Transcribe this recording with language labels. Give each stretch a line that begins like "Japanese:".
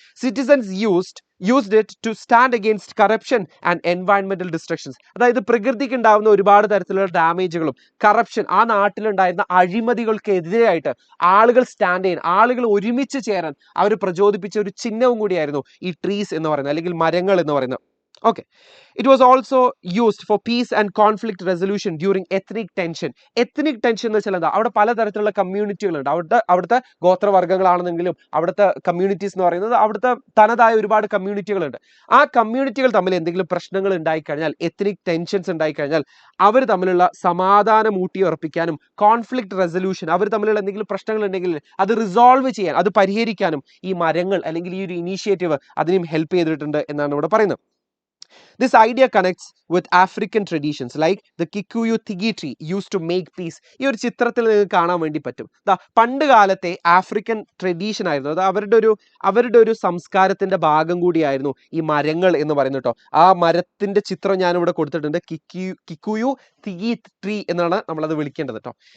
English: Citizens used it to stand against corruption and environmental destructions.
Malayalam: അതായത് പ്രകൃതിക്ക് ഉണ്ടാകുന്ന ഒരുപാട് തരത്തിലുള്ള ഡാമേജുകളും കറപ്ഷൻ, ആ നാട്ടിലുണ്ടായിരുന്ന അഴിമതികൾക്കെതിരെയായിട്ട് ആളുകൾ സ്റ്റാൻഡ് ചെയ്യാൻ, ആളുകൾ ഒരുമിച്ച് ചേരാൻ അവർ പ്രചോദിപ്പിച്ച ഒരു ചിഹ്നവും കൂടിയായിരുന്നു ഈ ട്രീസ് എന്ന് പറയുന്നത്, അല്ലെങ്കിൽ മരങ്ങൾ എന്ന് പറയുന്നത്.
English: Okay. It was also used for peace and conflict resolution during ethnic tension.
Malayalam: Ethnic tension എന്ന് വെച്ചാൽ എന്താ? അവിടെ പലതരത്തിലുള്ള കമ്മ്യൂണിറ്റികളുണ്ട്. അവിടുത്തെ ഗോത്രവർഗ്ഗങ്ങളാണെന്നെങ്കിലും അവിടുത്തെ കമ്മ്യൂണിറ്റീസ് എന്ന് പറയുന്നത് അവിടുത്തെ തനതായ ഒരുപാട് കമ്മ്യൂണിറ്റികളുണ്ട്. ആ കമ്മ്യൂണിറ്റികൾ തമ്മിൽ എന്തെങ്കിലും പ്രശ്നങ്ങൾ ഉണ്ടായിക്കഴിഞ്ഞാൽ, എത്നിക് ടെൻഷൻസ് ഉണ്ടായിക്കഴിഞ്ഞാൽ അവർ തമ്മിലുള്ള സമാധാനം ഊട്ടിയുറപ്പിക്കാനും കോൺഫ്ലിക്ട് റെസൊല്യൂഷൻ, അവർ തമ്മിലുള്ള എന്തെങ്കിലും പ്രശ്നങ്ങൾ ഉണ്ടെങ്കിൽ അത് റിസോൾവ് ചെയ്യാൻ, അത് പരിഹരിക്കാനും ഈ മരങ്ങൾ അല്ലെങ്കിൽ ഈ ഒരു ഇനീഷ്യേറ്റീവ് അതിനും ഹെൽപ്പ് ചെയ്തിട്ടുണ്ട് എന്നാണ് ഇവിടെ പറയുന്നത്.
English: This idea connects with African traditions like the Kikuyu Thigi tree used to make peace.
Malayalam: ഈ ഒരു ചിത്രത്തിൽ നിങ്ങൾക്ക് കാണാൻ വേണ്ടി പറ്റും. പണ്ട് കാലത്തെ ആഫ്രിക്കൻ ട്രഡീഷൻ ആയിരുന്നു, അത് അവരുടെ ഒരു സംസ്കാരത്തിന്റെ ഭാഗം കൂടിയായിരുന്നു ഈ മരങ്ങൾ എന്ന് പറയുന്നത് കേട്ടോ. ആ മരത്തിന്റെ ചിത്രം ഞാനിവിടെ കൊടുത്തിട്ടുണ്ട്. കിക്കുയു തിഗി ട്രീ എന്നാണ് നമ്മളത് വിളിക്കേണ്ടത് കേട്ടോ.